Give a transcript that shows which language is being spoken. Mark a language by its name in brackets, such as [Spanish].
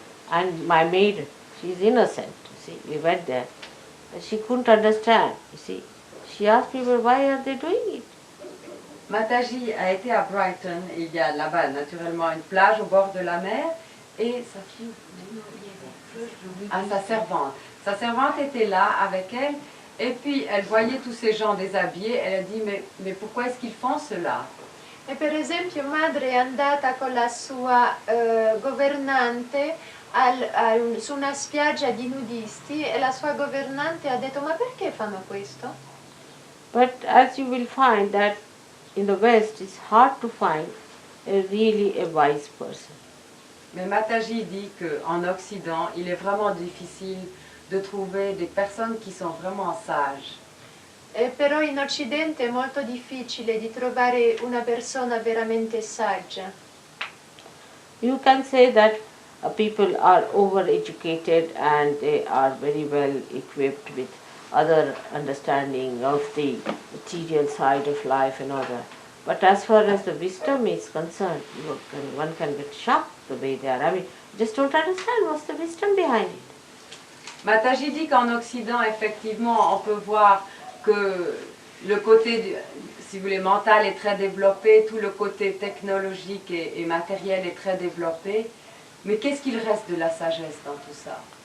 [English] And my maid, she is innocent, you see. We went there. But she couldn't understand, you see. She asked people, why are they doing it? [French] Mataji a été à Brighton, et il y a là-bas naturellement une plage au bord de la mer, et sa servante était là avec elle, et puis elle voyait tous ces gens déshabillés, elle a dit mais pourquoi est-ce qu'ils font cela? [Italian] E per esempio madre è andata con la sua governante su una spiaggia di nudisti e la sua governante ha detto ma perché fanno questo? [English] But as you will find that in the West it's hard to find really a wise person. [French] Mais Mataji dit qu'en Occident, il est vraiment difficile de trouver des personnes qui sont vraiment sages. [Italian] Però in Occidente è molto difficile di trovare una persona veramente saggia. [English] You can say that people are overeducated and they are very well equipped with other understanding of the material side of life and other. But as far as the wisdom is concerned, one can get shocked the way they are. I mean, just don't understand what's the wisdom behind it. [French] Mataji dit qu'en Occident, effectivement, on peut voir que le côté, si vous voulez, mental est très développé, tout le côté technologique et matériel est très développé. Mais qu'est-ce qu'il reste de la sagesse dans tout ça?